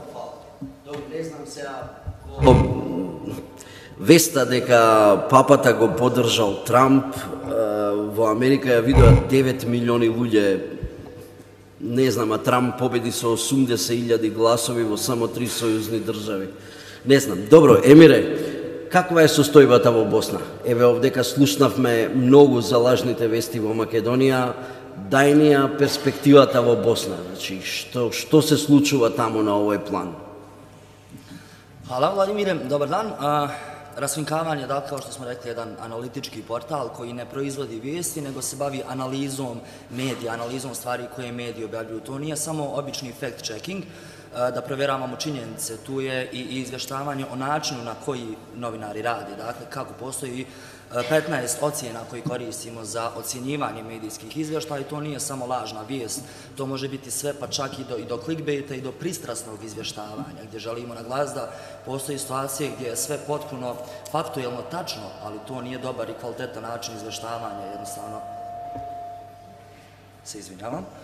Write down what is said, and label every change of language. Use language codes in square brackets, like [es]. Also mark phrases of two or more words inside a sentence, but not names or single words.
[mk] Не знам сега веста дека папата го поддржал Трамп, во Америка ја видоа 9 милиони луѓе, не знам, а Трамп победи со 80.000 гласови во само 3 сојузни држави. Не знам. Добро, Емире, каква е состојбата во Босна? Еве овдека слушнавме многу за лажните вести во Македонија, дај ни ја перспективата во Босна, значи што се случува таму на овој план? [bs] Hvala Vladimire, dobar dan. Rasvinkavanje, dakle, kao što smo rekli, jedan analitički portal koji ne proizvodi vijesti, nego se bavi analizom medija, analizom stvari koje mediji objavljuju. To nije samo obični fact-checking, da provjeravamo činjenice, tu je i izvještavanje o načinu na koji novinari rade, dakle, kako postoji 15 ocjena koji koristimo za ocjenjivanje medijskih izvještaja i to nije samo lažna vijest, to može biti sve pa čak i do clickbaita i do pristrasnog izvještavanja gdje želimo naglasiti da postoji situacije gdje je sve potpuno faktuelno tačno, ali to nije dobar i kvalitetan način izvještavanja, jednostavno se izvinjavam.